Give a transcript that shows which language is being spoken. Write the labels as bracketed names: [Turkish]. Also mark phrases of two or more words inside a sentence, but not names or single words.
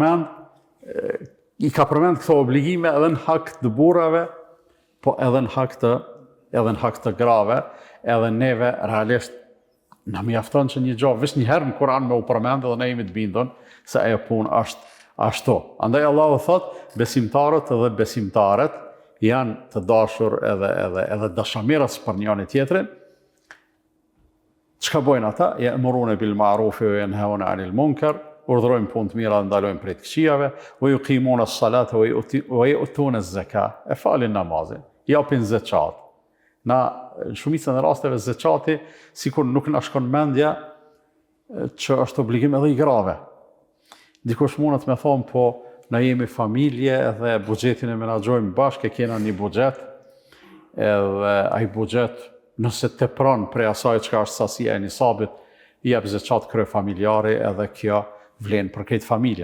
[Albanian] përmend këto obligime edhe në hak të burrave, po edhe në hak të grave, edhe neve realisht na mjafton që një gjë veç një herë në Kur'an me u përmend dhe ne jemi të bindur se ajo punë është ashtu. Andaj Allahu thot, besimtarët dhe besimtaret janë të dashur edhe dashamirës për njëri tjetrin. Çka bojnë ata? [Arabic] يأمرون بالمعروف وينهون عن المنكر, [Albanian] urdhërojnë punë të mira dhe ndalojnë prej të këqijave, [Arabic] ويقيمون الصلاة ويؤتون الزكاة, [Albanian] e falin namazin, japin zeqat. Na në shumicën e rasteve zeqati sikur nuk na shkon mendja që është obligim edhe i grave. Dikush mundet me thonë, po na jemi familje edhe buxhetin e menaxhojmë bashkë, kena një buxhet, edhe ai buxhet nëse tepron prej asaj çka është sasia e nisabit, i jep zeqat krye familjari, edhe kjo vlen për krejt familjen.